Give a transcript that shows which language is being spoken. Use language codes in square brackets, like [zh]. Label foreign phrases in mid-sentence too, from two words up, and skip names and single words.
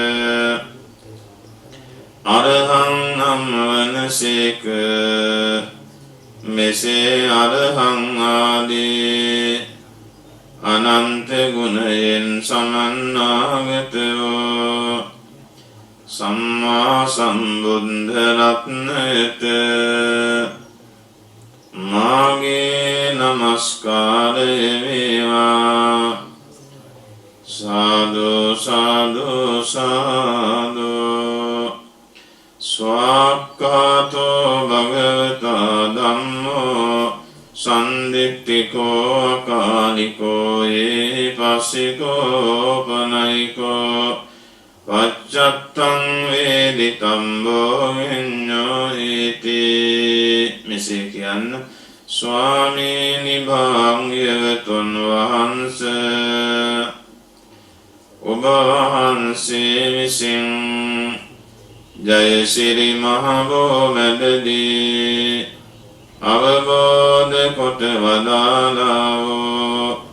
[si] අරහං නම් වනසේක මෙසේ අරහං ආදී අනන්ත ගුණයෙන් සමන්නාගතෝ සම්මා සම්බුද්ධ රත්නයට මාගේ නමස්කාරය වේවා. [pi] සාදු සාදු සාදු. ස්වාක්ඛාතෝ භගවතා ධම්මෝ සන්දිට්ඨිකෝ අකාලිකෝ ඒපස්සිකෝ පනයිකෝ පච්චත්තං වේදිතම්බෝ විඤ්ඤෝ ඉති. [si] මෙසේ කියන්න. ස්වාමීනි භාග්‍යවතුන් වහන්සේ ඔබ වහන්සේ විසින් ජයසිරි මහ බෝමැඩදී අවබෝධ කොට වදාළා වූ